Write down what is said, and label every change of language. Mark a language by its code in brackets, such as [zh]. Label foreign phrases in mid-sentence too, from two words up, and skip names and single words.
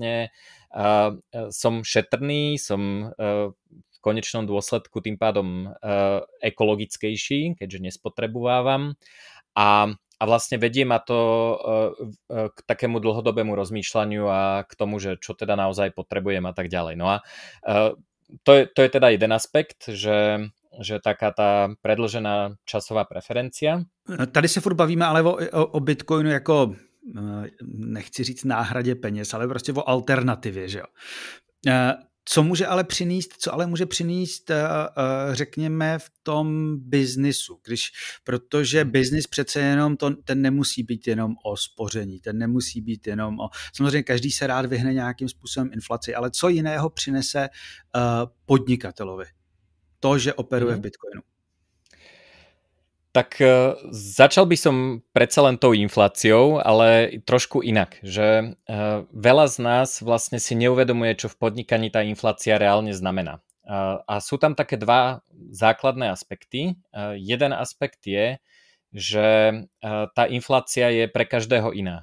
[sk] Čiže ja vlastne som šetrný, som konečnom dôsledku tým pádom ekologickejší, keďže nespotrebovávam a vlastne vedie ma to k takému dlhodobému rozmýšľaniu a k tomu, že čo teda naozaj potrebujem a tak ďalej. No a to je teda jeden aspekt, že taká tá predĺžená časová preferencia. [cs] Tady se furt bavíme ale o Bitcoinu jako, nechci říct náhradě peněz, ale prostě o alternativě, že jo. Co ale může přinést, řekněme, v tom biznisu, protože biznis přece jenom ten nemusí být jenom o spoření, ten nemusí být jenom samozřejmě každý se rád vyhne nějakým způsobem inflaci, ale co jiného přinese podnikatelovi to, že operuje v Bitcoinu? [sk] Tak začal by som predsa len tou infláciou, ale trošku inak, že veľa z nás vlastne si neuvedomuje, čo v podnikaní tá inflácia reálne znamená. A sú tam také dva základné aspekty. Jeden aspekt je, že tá inflácia je pre každého iná.